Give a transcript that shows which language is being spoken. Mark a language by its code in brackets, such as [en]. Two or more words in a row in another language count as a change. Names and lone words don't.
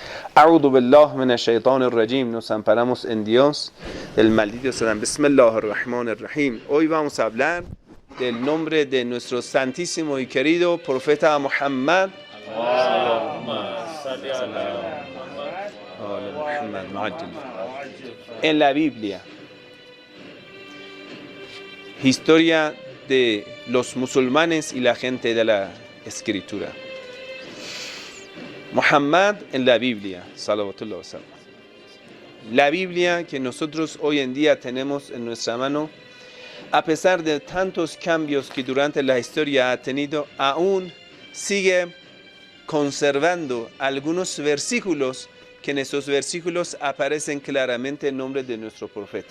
[ar] أعوذ بالله من الشيطان الرجيم. [es] Nos amparamos en Dios del maldito Satán. [ar] بسم الله الرحمن الرحيم. [es] Hoy vamos a hablar del nombre de nuestro santísimo y querido profeta Muhammad. En la Biblia. Historia de los musulmanes y la gente de la escritura. Muhammad en la Biblia, [ar] صلوات الله وسلم. [es] La Biblia que nosotros hoy en día tenemos en nuestra mano, a pesar de tantos cambios que durante la historia ha tenido, aún sigue conservando algunos versículos que en esos versículos aparecen claramente el nombre de nuestro profeta.